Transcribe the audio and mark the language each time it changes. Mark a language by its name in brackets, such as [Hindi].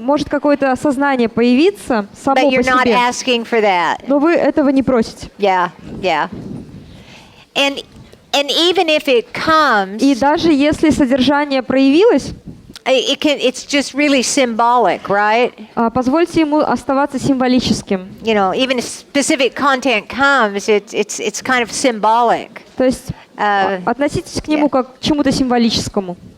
[Russian] Может какое-то осознание появиться само [English] But [Russian] по [English] you're not [Russian] себе. [English] asking for that. [Russian] Но вы этого не просите. [English] Yeah, yeah. And even if it comes, [Russian] И даже если содержание проявилось, [English] it's just really symbolic, right? [Russian] позвольте ему оставаться символическим. [English] You know, even if specific content comes, it's kind of symbolic. [Russian] То есть относитесь к нему как к чему-то символическому.